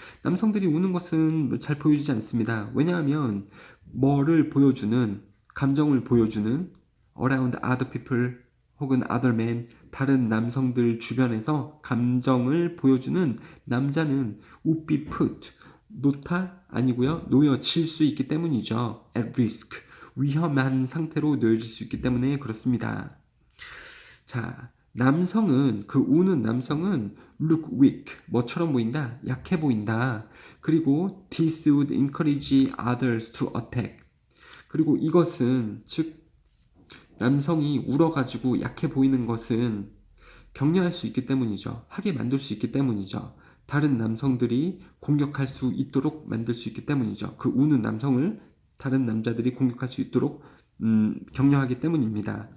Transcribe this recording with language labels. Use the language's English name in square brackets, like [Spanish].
[Korean] 남성들이 우는 것은 잘 보여지지 않습니다. 왜냐하면 뭐를 보여주는, 감정을 보여주는 [English] around other people [Korean] 혹은 [English] other men, [Korean] 다른 남성들 주변에서 감정을 보여주는 남자는 [English] would be put, [Korean] 놓다 아니고요. 놓여질 수 있기 때문이죠. [English] at risk, [Korean] 위험한 상태로 놓여질 수 있기 때문에 그렇습니다. 자, 남성은 그 우는 남성은 [English] look weak, [Korean] 뭐처럼 보인다? 약해 보인다. [English] 그리고 this would encourage others to attack. [Korean] 그리고 이것은 즉 남성이 울어가지고 약해 보이는 것은 격려할 수 있기 때문이죠. 하게 만들 수 있기 때문이죠. 다른 남성들이 공격할 수 있도록 만들 수 있기 때문이죠. 그 우는 남성을 다른 남자들이 공격할 수 있도록 격려하기 때문입니다.